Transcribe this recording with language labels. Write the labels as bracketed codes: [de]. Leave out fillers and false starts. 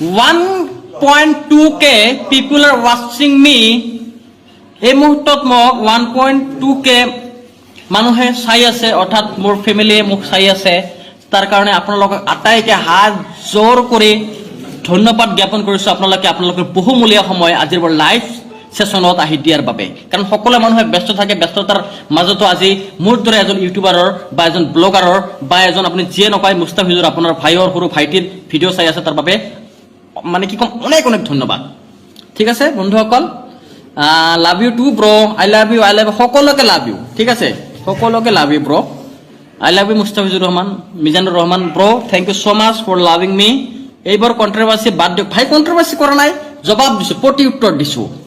[en] 1.2K people are watching me। [as] এই মুহূৰ্তত মোক 1.2K মানুহে চাই আছে, অৰ্থাৎ মোৰ ফেমিলিয়ে মোক চাই আছে, তাৰ কাৰণে আপোনালোকক আটাইকে হাত জোৰ কৰি ধন্যবাদ জ্ঞাপন কৰিছো আপোনালোকৰ বহুমূলীয়া সময় আজিৰ লাইভ সেশনত আহি দিয়াৰ বাবে। কাৰণ সকলো মানুহে ব্যস্ত থাকে, ব্যস্ততাৰ মাজতো আজি মোৰ দৰে এজন ইউটিউবাৰৰ বা এজন ব্লগাৰৰ বা এজন আপুনি যিয়ে নকয় মুস্তাফিজুৰ আপোনাৰ ভাইৰ সৰু ভাইটিৰ ভিডিঅ' চাই আছে, তাৰ বাবে মানে কি কম, অনেক অনেক ধন্যবাদ, ঠিক আছে বন্ধুসকল। [en] love you too bro, I love you, [as] সকলোকে [en] love you, [as] ঠিক আছে, সকলোকে [en] Love you bro. I love you Mustafizur Rahman, Mizanur Rahman bro, thank you so much for loving me. [as] এইবার কন্ট্রোভার্সি বাদ দিয়ক ভাই, কন্ট্রোভার্সি কৰা নাই, জবাব দিছো, প্ৰতি উত্তৰ দিছো।